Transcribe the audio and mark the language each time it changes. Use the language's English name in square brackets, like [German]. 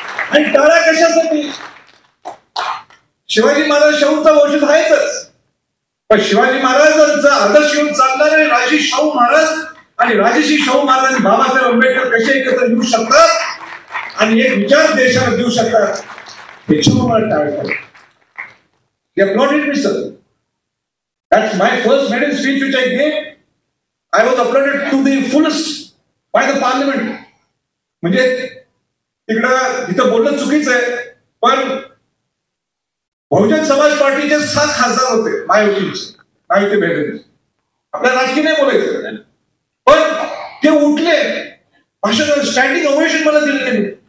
[Marathi] आणि टाळ्या कशासाठी? शिवाजी महाराज शाहूचा वंशज आहेच, पण शिवाजी महाराजांचा आदर्श घेऊन चालणारे राजश्री शाहू महाराज आणि राजश्री शाहू महाराज आणि बाबासाहेब आंबेडकर कसे एकत्र येऊ शकतात आणि एक विचार देशाला देऊ शकतात त्याच्यावर मला टाळतात. [English] They applauded me, sir. That's my first maiden speech which I gave. I was applauded to the fullest by the parliament. [Marathi] म्हणजे तिथं बोलणं चुकीचं आहे, पण बहुजन समाज पार्टीचे 7 खासदार होते महायुती भेटले. आपल्या राजकीय नाही बोलायचं, पण ते उठले, भाषण स्टँडिंग ओवेशन मला दिलं त्यांनी.